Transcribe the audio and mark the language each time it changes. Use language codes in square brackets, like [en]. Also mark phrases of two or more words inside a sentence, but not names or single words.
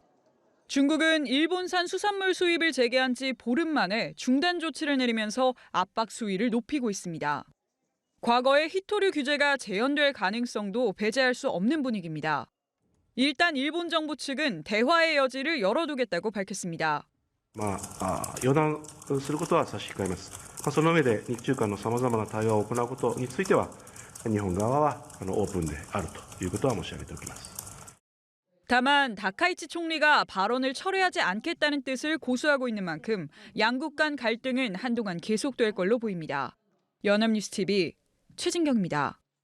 [ko] 중국은 일본산 수산물 수입을 재개한 지 보름 만에 중단 조치를 내리면서 압박 수위를 높이고 있습니다. 과거의 히토류 규제가 재현될 가능성도 배제할 수 없는 분위기입니다. 일단 일본 정부 측은 대화의 여지를 열어두겠다고 밝혔습니다. [ja] 予断することは差し控えます。その上で日中間のさまざまな対話を行うことについては日本側はオープンであるということは申し上げておきます。 [ko] 다만 다카이치 총리가 발언을 철회하지 않겠다는 뜻을 고수하고 있는 만큼 양국 간 갈등은 한동안 계속될 걸로 보입니다. 연합뉴스 TV 최진경입니다.